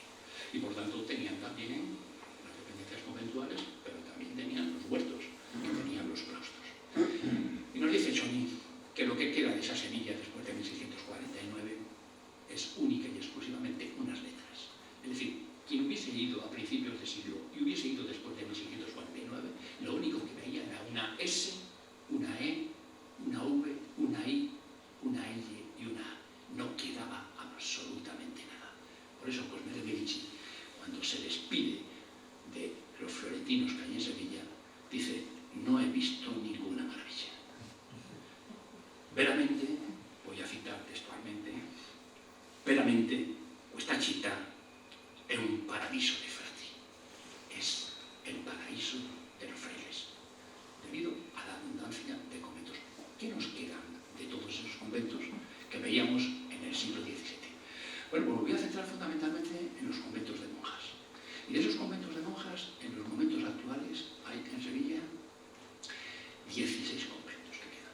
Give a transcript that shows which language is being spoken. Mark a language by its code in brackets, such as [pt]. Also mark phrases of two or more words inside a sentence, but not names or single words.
[es] Y por tanto tenían también las dependencias conventuales, pero también tenían los huertos y tenían los claustros. Y nos dice Choni que lo que queda de esa semilla después de 1649 es única y exclusivamente unas letras. Es decir, quien hubiese ido a principios de siglo y hubiese ido después de 1649, lo único que veía era una S, una E, una V, una I, una L y una A. No quedaba absolutamente nada. Por eso Cosme de Medici, cuando se despide de los florentinos que hay en Sevilla, dice: no he visto ninguna maravilla. Veramente, voy a citar textualmente, [it] veramente questa città è un paradiso de frati, [es] es el paraíso de los frailes, debido a la abundancia de conventos. ¿Qué nos quedan de todos esos conventos que veíamos en el siglo XVII? Bueno, pues me voy a centrar fundamentalmente en los conventos de monjas. Y de esos conventos de monjas, en los momentos actuales, hay en Sevilla 16 conventos que quedan.